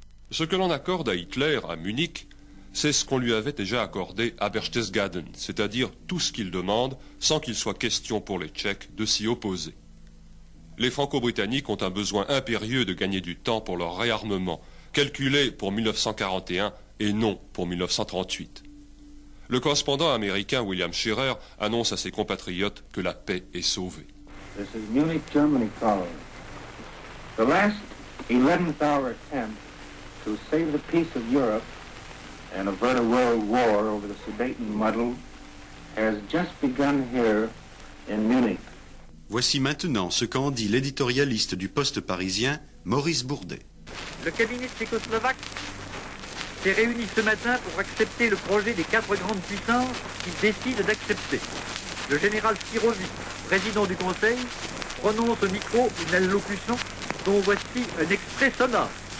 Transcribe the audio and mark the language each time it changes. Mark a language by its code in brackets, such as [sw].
[fr] Ce que l'on accorde à Hitler à Munich, c'est ce qu'on lui avait déjà accordé à Berchtesgaden, c'est-à-dire tout ce qu'il demande sans qu'il soit question pour les Tchèques de s'y opposer. Les Franco-Britanniques ont un besoin impérieux de gagner du temps pour leur réarmement, calculé pour 1941 et non pour 1938. Le correspondant américain William Scherer annonce à ses compatriotes que la paix est sauvée. [en] This is Munich, Germany calling. The last 11th hour attempt to save the peace of Europe and avert a world war over the Sudeten muddle has just begun here in Munich. [fr] Voici maintenant ce qu'en dit l'éditorialiste du Poste parisien, Maurice Bourdet. Le cabinet tchécoslovaque s'est réuni ce matin pour accepter le projet des 4 grandes puissances qu'il décide d'accepter. Le général Spirovi, président du Conseil, prononce au micro une allocution dont voici un extrait sonore.